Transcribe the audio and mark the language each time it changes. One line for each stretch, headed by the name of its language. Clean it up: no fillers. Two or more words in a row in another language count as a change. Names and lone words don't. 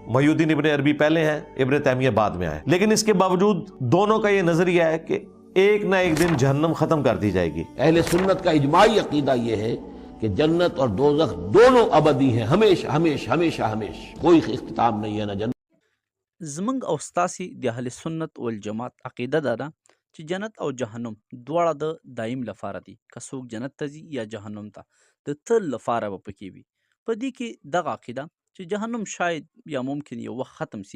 Urdu: محی الدین ابن عربی پہلے ہیں، ابن تیمیہ بعد میں آئے۔ لیکن اس کے باوجود دونوں کا یہ نظریہ ہے کہ ایک نہ ایک دن جہنم ختم کر دی جائے گی. اہل سنت کا اجماعی عقیدہ یہ ہے کہ جنت اور دوزخ دونوں ابدی ہیں، ہمیشہ ہمیشہ ہمیشہ ہمیشہ، کوئی اختتام نہیں ہے نہ جنت.
Pashto: زموږ او ستاسې د اهل سنت والجماعت عقیده دا ده چې جنت او جهنم دواړه د دایم لپاره دي. که څوک جنت ته ځي یا جهنم ته، د تل لپاره به پکې وي. په دې کې دغه عقیده چې جهنم شاید یا ممکن یو وخت ختم سي.